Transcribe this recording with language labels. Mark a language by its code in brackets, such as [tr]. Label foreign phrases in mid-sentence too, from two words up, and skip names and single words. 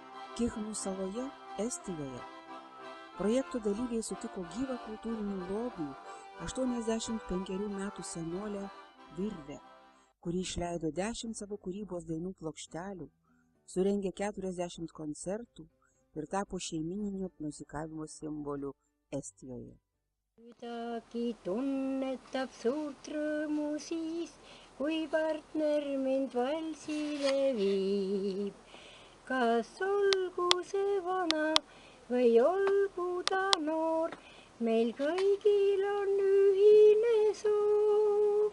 [lt] Kihnų saloje, Estijoje, projekto dalyviai sutiko gyvą kultūrinį lobį 85 metų senolę Virvę, kuri išleido 10 savo kūrybos dainų plokštelių, surengė 40 koncertų ir tapo šeimininio muzikavimo simboliu Estijoje. [et] Kuidagi tunnetab suurt rõõmu siis, kui partner mind valsile viib. Kas olgu see vana või olgu ta noor, meil kõigil on ühine soov.